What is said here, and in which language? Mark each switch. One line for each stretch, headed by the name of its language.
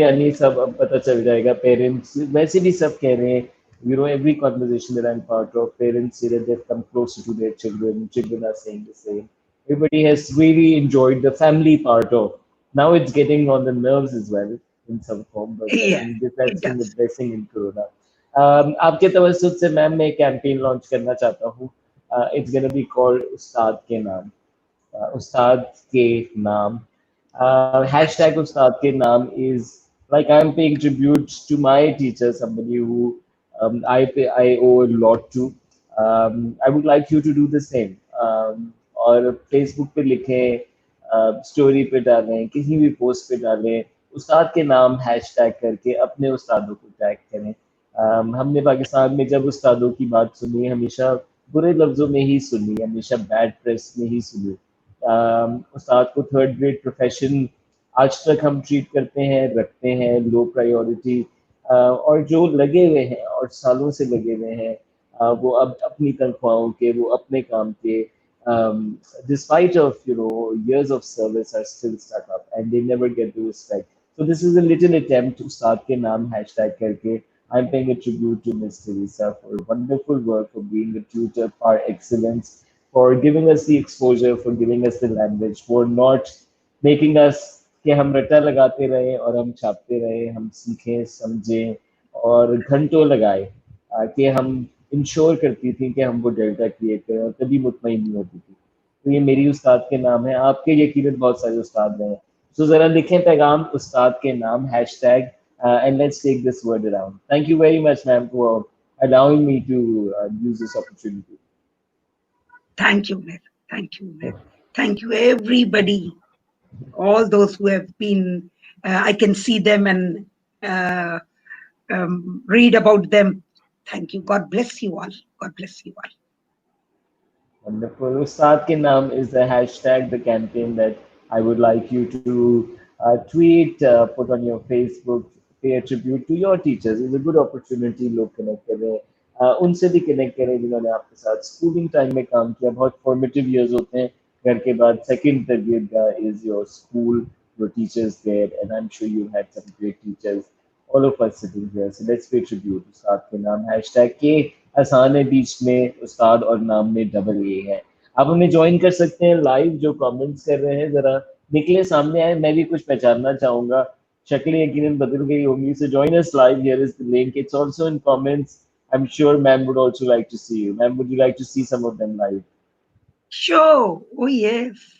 Hindi: यानी सब अब पता चल जाएगा पेरेंट्स वैसे भी सब कह रहे हैं
English: every conversation that I'm part of parents say that they've come closer to their children are saying the same. Everybody has really enjoyed the family part of now it's getting on the nerves as well in some form but I Yeah, think this it has been the does. blessing in Corona.
Hindi: आपके तवज्जुह से ma'am मैं campaign launch करना चाहता हूँ.
English: It's gonna be called उस्ताद के नाम. Ustad ke naam. Hashtag Ustad ke naam is like I'm paying tribute to my teacher, somebody who I owe a lot to. I would like you to do the same.
Hindi: और Facebook पे लिखें, story पे डालें, किसी भी post पे डालें, उस्ताद के नाम हैशटैग करके अपने उस्तादों को टैग करें. हमने पाकिस्तान में जब उस्तादों की बात सुनी हमेशा बुरे लफ्जों में ही सुनी, हमेशा बैड प्रेस में ही सुनी. उस्ताद को थर्ड ग्रेड प्रोफेशन आज तक हम ट्रीट करते हैं, रखते हैं लो प्रायोरिटी. और जो लगे हुए हैं और सालों से लगे हुए हैं वो अब अपनी तनख्वाहों के वो अपने काम के
English: despite of years of service are still stuck up and they never get the respect. So this is a little attempt to start के नाम hashtag करके I'm paying a tribute to Ms Teresa for wonderful work, for being a tutor par excellence, for giving us the exposure, for giving us the language, for not making us
Hindi: कि हम रट्टा लगाते रहे और हम छापते रहे, हम सीखें, समझें और घंटों लगाए कि हम इंश्योर करती थी कि हम वो डेल्टा क्रिएट करें और कभी मुतमईन नहीं होती थी. तो ये मेरी उस्ताद के नाम है, आपके यकीनन बहुत सारे उस्ताद रहे हैं. तो ज़रा लिखें पैगाम उस्ताद के नाम hashtag
English: and let's take this word around. Thank you very much, ma'am, for allowing me to use this opportunity. Thank you, Mer. Thank you, Mer. Thank you, everybody. All those who have been, I can see them and uh, read about them. Thank you. God bless you all. God bless you all. Wonderful. Ustad ke naam is the hashtag, the campaign that I would like you to tweet, put on your Facebook, pay a tribute to your teachers. It's a good opportunity लोग connect करें.
Hindi: उनसे भी connect करें जिन्होंने आपके साथ schooling time में काम किया. बहुत formative years होते हैं. घर के बाद
English: second target is your school, your teachers there, and I'm sure you had some great teachers. All of us sitting here. So let's pay tribute
Hindi: उस्ताद के नाम हैशटैग के आसान है बीच में उस्ताद और नाम में डबल ए है. आप हमें ज्वाइन कर सकते हैं लाइव जो कमेंट्स कर रहे हैं जरा निकले सामने आए मैं भी कुछ पहचानना चाहूंगा शक्लें यकीनन बदल गई होंगी
English: so join us live here is the link it's also in comments I'm sure ma'am would also like to see you ma'am would you like to see some of them live Sure. Oh, yes.